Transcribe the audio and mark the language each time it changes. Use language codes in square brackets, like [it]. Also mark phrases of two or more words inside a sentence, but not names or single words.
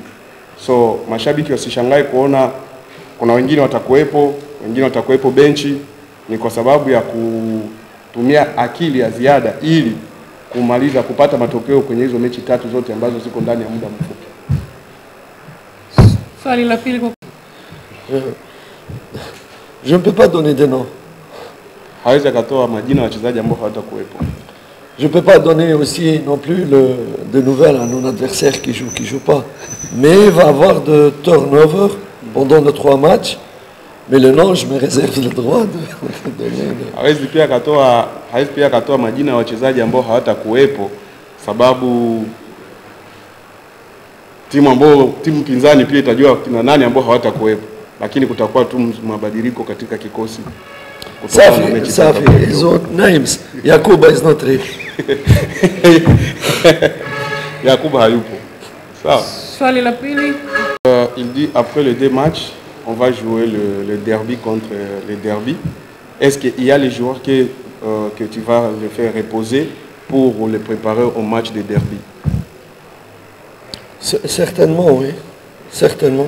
[sw] So mashabiki wasishangae kuona kuna wengine watakuwepo benchi, ni kwa sababu ya kutumia akili ya ziada ili kupata matokeo kwenye hizo mechi 3 zote ambazo ziko ndani ya muda mfupi. Swali la pili. [fr] Je ne peux pas donner des noms. [sw] Hawezi akatoa majina ya wachezaji ambao hawatakuwepo. [fr] Je ne peux pas donner aussi non plus de nouvelles à nos adversaires qui jouent pas. Mais il va y avoir de turnover pendant nos 3 matchs. Mais le nom, je me réserve le droit de donner. [sw] Hawezi pia akatoa majina ya wachezaji ambao hawatakuwepo sababu timu pinzani pia itajua kina nani ambao hawatakuwepo, lakini kutakuwa tu mabadiliko katika kikosi. Safi, [fr] ils ont names. [en] Yakuba is not ready. [sw] Yakuba hayupo. Sawa. Swali la pili. [fr] Il dit après les 2 matchs, on va jouer le derby contre les derby. Est-ce qu'il y a les joueurs que tu vas les faire reposer pour les préparer au match de derby? Certainement, oui. Certainement.